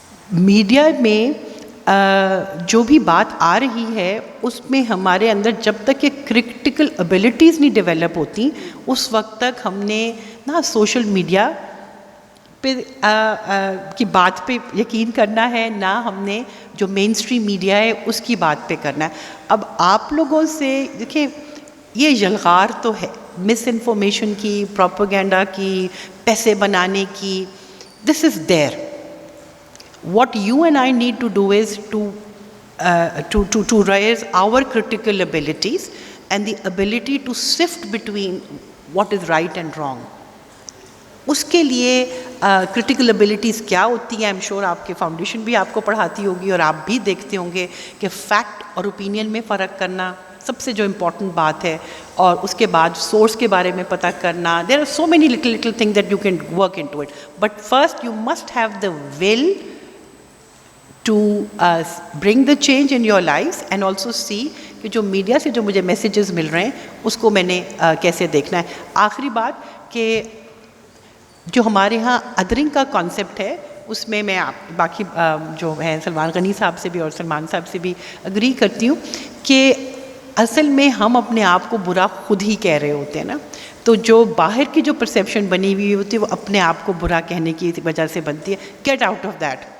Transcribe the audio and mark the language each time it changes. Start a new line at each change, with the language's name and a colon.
Urdu: Media میں جو بھی بات آ رہی ہے اس میں ہمارے اندر جب تک یہ کرٹیکل ابیلٹیز نہیں ڈیولپ ہوتی اس وقت تک ہم نے نہ سوشل میڈیا پہ کی بات پہ یقین کرنا ہے, نہ ہم نے جو مین اسٹریم میڈیا ہے اس کی بات پہ کرنا ہے. اب آپ لوگوں سے دیکھیں یہ یلغار تو ہے مس انفارمیشن کی, پروپیگنڈا کی, پیسے بنانے کی,
English: This is there. What you and I need to do is to raise our critical abilities and the ability to sift between what is right and wrong.
Urdu: اس کے لیے کرٹیکل ابیلٹیز کیا ہوتی ہیں,
English: I am sure
Urdu: آپ کے فاؤنڈیشن بھی آپ کو پڑھاتی ہوگی اور آپ بھی دیکھتے ہوں گے کہ فیکٹ اور اوپینین میں فرق کرنا سب سے جو امپورٹنٹ بات ہے, اور اس کے بعد سورس کے بارے میں پتہ کرنا.
English: there are so many little things that you can work into it, but first you must have the will to bring the change in your lives and also see
Urdu: کہ جو میڈیا سے جو مجھے میسیجز مل رہے ہیں اس کو میں نے کیسے دیکھنا ہے. آخری بات کہ جو ہمارے ہاں ادرنگ کا کانسیپٹ ہے اس میں میں آپ باقی جو ہیں سلمان غنی صاحب سے بھی اور سلمان صاحب سے بھی اگری کرتی ہوں کہ اصل میں ہم اپنے آپ کو برا خود ہی کہہ رہے ہوتے ہیں نا. تو جو باہر کی جو پرسیپشن بنی ہوئی ہوتی ہے وہ اپنے آپ کو برا کہنے کی وجہ سے بنتی ہے.
English: Get out of that.